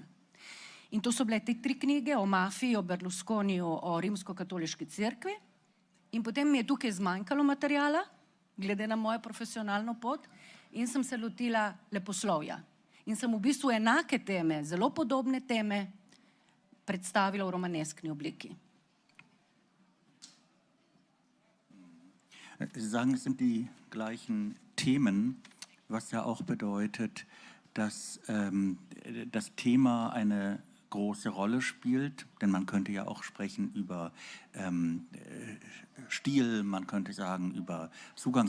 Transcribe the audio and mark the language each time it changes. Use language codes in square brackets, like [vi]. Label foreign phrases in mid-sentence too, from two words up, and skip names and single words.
[sl] In to so bile te 3 knjige o mafiji, o Berlusconiju, o rimsko-katoliški cerkvi. In potem mi je tukaj zmanjkalo materijala, glede na mojo profesionalno pot, in sem se lotila leposlovja. In sem v bistvu enake teme, zelo podobne teme, predstavila v romaneskni obliki. [de] Sie sagen, es sind die gleichen Themen, was ja auch bedeutet, dass das Thema eine große Rolle spielt, denn man könnte ja auch sprechen über Stil, man könnte sagen über Zugang.